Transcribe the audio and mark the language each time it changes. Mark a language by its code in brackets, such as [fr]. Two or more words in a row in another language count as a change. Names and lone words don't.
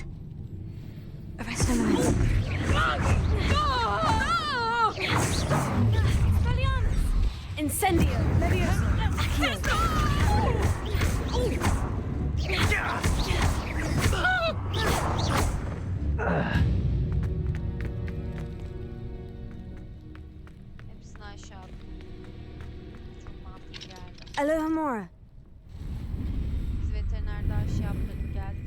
[en] Arrest him. Incendio. Leviosa. Accio. [tr] Hepsini aşağı attım. Çok mantıklı geldi. Alohomora. Biz veterinerde aşı yaptırdık geldik.